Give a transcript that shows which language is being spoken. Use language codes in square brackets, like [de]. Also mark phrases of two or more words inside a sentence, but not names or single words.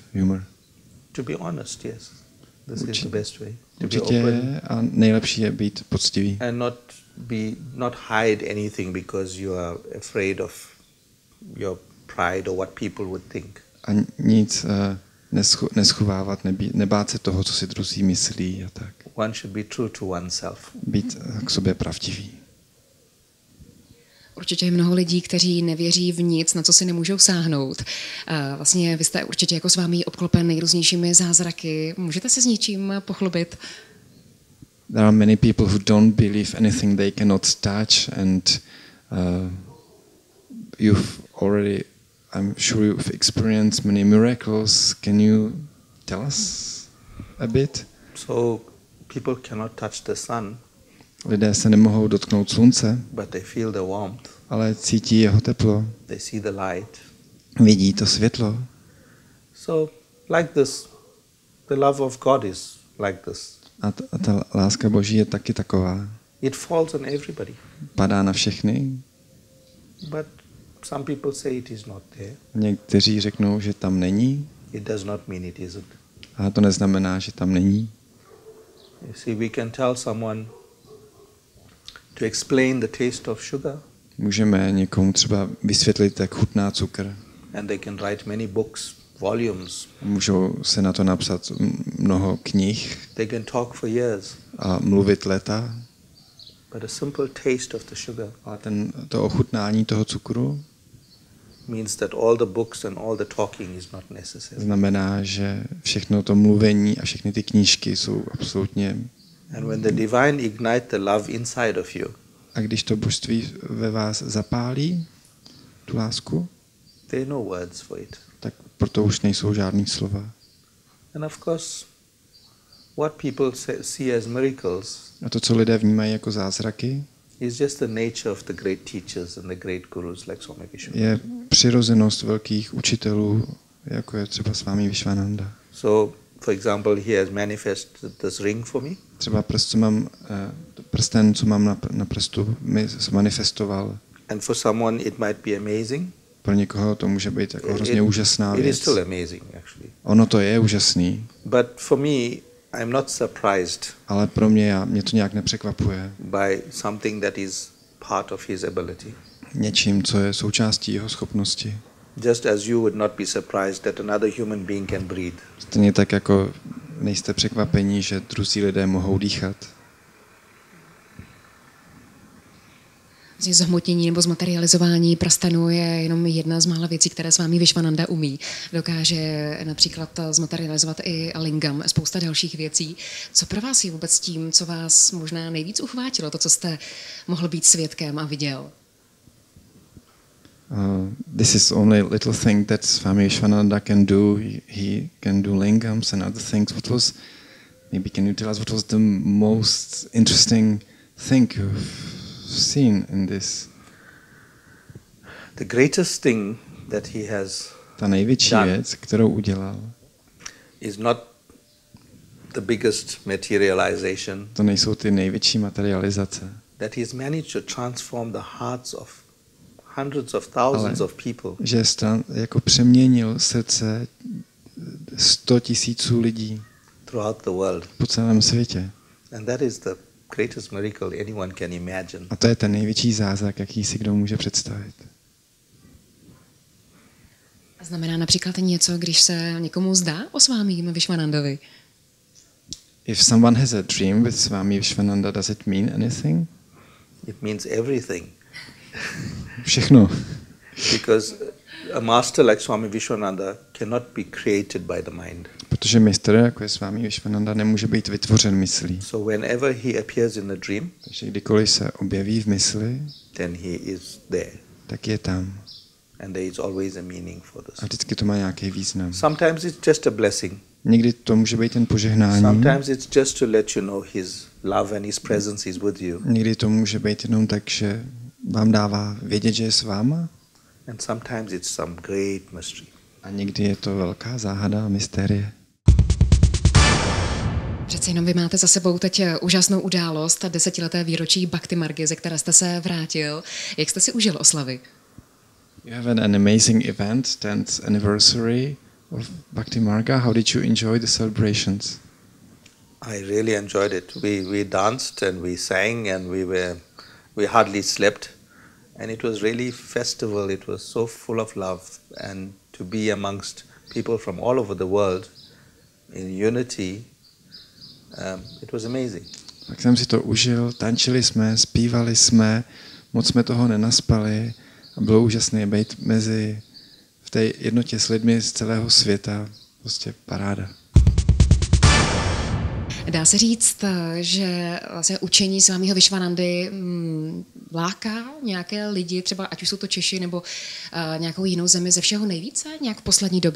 [en] Humor. To be honest, yes. This is the best way. To be [cs] Určitě [en] open. [cs] A nejlepší je být poctivý. [en] And not hide anything because you are afraid of your pride or what people would think. [cs] A nic neschovávat, nebát se toho, co si druzí myslí a tak. [en] one should be true to oneself. [cs] Být k sobě pravdivý. Určitě je mnoho lidí, kteří nevěří v nic, na co si nemůžou sáhnout. Vlastně vy jste určitě jako Svámí obklopen nejrůznějšími zázraky. Můžete se s něčím pochlubit? [en] There are many people who don't believe anything they cannot touch, and I'm sure you've experienced many miracles. Can you tell us a bit? So people cannot touch the sun. [cs] Lidé se nemohou dotknout slunce, [en] but they feel the warmth. [cs] Ale cítí jeho teplo. [en] They see the light. [cs] Vidí to světlo. [en] So like this, the love of God is like this. [cs] A ta láska Boží je taky taková. [en] It falls on everybody. [cs] Padá na všechny. [en] But some people say it is not there. [cs] Někteří řeknou, že tam není. [en] It does not mean it isn't. [cs] A to neznamená, že tam není. [en] You see, we can tell someone to explain the taste of sugar. [cs] Můžeme někomu třeba vysvětlit, jak chutná cukr. [en] And they can write many books, volumes. [cs] Můžou se na to napsat mnoho knih. [en] They can talk for years. [cs] A mluvit léta. [en] But a simple taste of the sugar. [cs] Ale to ochutnání toho cukru [en] means that all the books and all the talking is not necessary. [cs] Znamená, že všechno to mluvení a všechny ty knížky jsou absolutně. [en] And when the divine ignite the love inside of you. [cs] A když to božství ve vás zapálí, tu lásku, [en] there are no words for it. [cs] Tak proto už nejsou žádný slova. [en] And of course, what people see as miracles. [cs] A to, co lidé vnímají jako zázraky, [en] is just the nature of the great teachers and the great gurus like Swami Vishwachakradharananda. [cs] Je přirozenost velkých učitelů, jako je třeba Swami Vishwananda. [en] So, for example, he has manifested this ring for me. [cs] Třeba prsten, co mám na prstu, mi manifestoval. [en] And for someone it might be amazing. [cs] Pro někoho to může být jako hrozně úžasná věc. [en] It is still amazing, actually. [cs] Ono to je úžasný. [en] But for me, I'm not surprised. [cs] Ale pro mě to nějak nepřekvapuje. [en] By something that is part of his ability. [cs] Něčím, co je součástí jeho schopnosti. [en] Just as you would not be surprised that another human being can breathe. [cs] Stejně tak jako nejste překvapení, že druzí lidé mohou dýchat. Zhmotnění nebo zmaterializování prstenu je jenom jedna z mála věcí, které Swami Vishwachakradharananda umí. Dokáže například zmaterializovat i lingam, spousta dalších věcí. Co pro vás je vůbec tím, co vás možná nejvíc uchvátilo, to, co jste mohl být svědkem a viděl? [en] This is only a little thing that Swami Vishwachakradharananda can do. He can do lingams and other things. Maybe can you tell us what was the most interesting thing you've seen in this? The greatest thing that he has [cs] Ta největší věc, kterou udělal, [en] is not the biggest materialization. [cs] To nejsou ty největší materializace. [en] That he has managed to transform the hearts of hundreds of thousands of people. [cs] Že jako přeměnil srdce 100 000 lidí [en] throughout the world. [cs] Po celém světě. [en] And that is the greatest miracle anyone can imagine. [cs] A to je ten největší zázrak, jaký si kdo může představit. Znamená například něco, když se někomu zdá o Swamim Vishwachakradharanandovi? [en] If someone has a dream with Swami Vishwachakradharananda, does it mean anything? It means everything. [cs] Všechno. [en] Because a master like Swami Vishwachakradharananda cannot be created by the mind. [cs] Protože mistr, jako je Swami Vishwachakradharananda, nemůže být vytvořen myslí. [en] So whenever he appears in a dream, [cs] takže kdykoliv se objeví v mysli, [en] then he is there. [cs] Tak je tam. [en] And there is always a meaning for this. [cs] A vždycky to má nějaký význam. [en] Sometimes it's just a blessing. [cs] Někdy to může být jen požehnání. [en] Sometimes it's just to let you know his love and his presence is with you. [cs] Někdy to může být jenom tak, že vám dává vědět, že je s váma. [en] And sometimes it's some great mystery. [cs] A někdy je to velká záhada a mystérie. Přece jenom vy máte za sebou teď úžasnou událost, 10leté výročí Bhakti Margy, ze které jste se vrátil. Jak jste si užil oslavy? [en] You have an amazing event, 10th anniversary of Bhakti Marga. How did you enjoy the celebrations? I really enjoyed it. We danced and we sang and we hardly slept. And it was really festival. It was so full of love. And to be amongst people from all over the world in unity It was amazing. [cs] Tak jsem si to užil, tančili jsme, zpívali jsme, moc jsme toho nenaspali a bylo úžasné být v té jednotě s lidmi z celého světa. Prostě paráda. Dá se říct, že vlastně učení Swamiho Vishwanandy láká nějaké lidi, třeba ať už jsou to Češi nebo nějakou jinou zemi ze všeho nejvíce, nějak v poslední době.